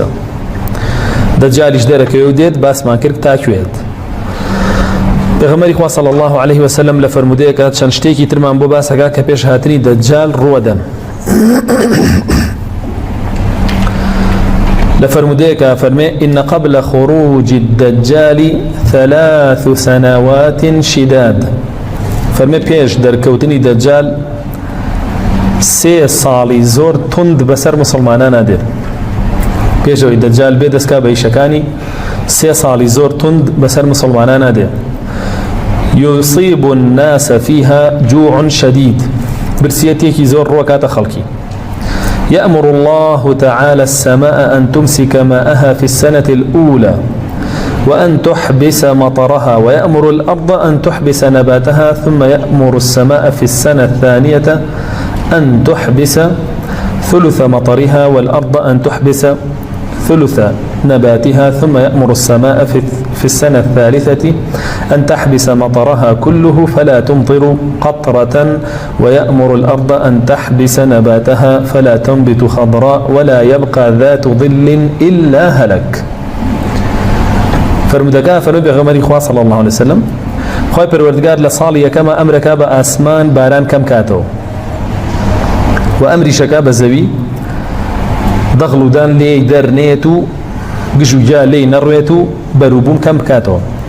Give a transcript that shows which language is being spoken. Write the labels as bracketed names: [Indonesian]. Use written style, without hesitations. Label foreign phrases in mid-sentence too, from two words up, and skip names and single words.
[Central Kurdish] دەجالیش دەرەکەوێ و دێت، باسمان کرد تاکوێت. پێغەمبەری خوا [Arabic] صلی الله عليه وسلم [Central Kurdish] لە فەرمودەیەکە چەند شتێکی ترمان بۆ باسەکە کە پێش هاتنی دەجال ڕووەدەن. لفرموديك فرمي [Arabic] إن قبل خروج الدجال 3 سنوات شداد. [Central Kurdish] فرمي بيش دركوتني دجال 3 ساڵی زۆر تند بەسەر مسلمانانە دێت. پێشەوەی دەجال بێ دەستکا بە ئیشەکانی 3 ساڵی زۆر تند بەسەر مسلمانانە دێت. [Arabic] يصيب الناس فيها جوع شديد، [Central Kurdish] برسيتيكي زۆر ڕوەکاتە خەڵکی. [Arabic] يأمر الله تعالى السماء أن تمسك ماءها في السنة الأولى وأن تحبس مطرها، ويأمر الأرض أن تحبس نباتها، ثم يأمر السماء في السنة الثانية أن تحبس ثلث مطرها، والأرض أن تحبس ثلث نباتها، ثم يأمر السماء في السنة الثالثة أن تحبس مطرها كله فلا تمطر قطرة، ويأمر الأرض أن تحبس نباتها فلا تنبت خضراء ولا يبقى ذات ظل إلا هلك. [Central Kurdish] فرمودەکە فەرمووی پێغەمبەری خوا [Arabic] صلی الله عليه وسلم [Central Kurdish] خوای پەروەردگار لە ساڵی یەکەمە ئەمرەکە بە ئاسمان باران کەم کاتەوە و ئەمریشەکە بە زەوی دەغڵ و دان لێی دەرنێت و گژوجا لێی نەڕوێت و بەروبوون کەم بکاتەوە.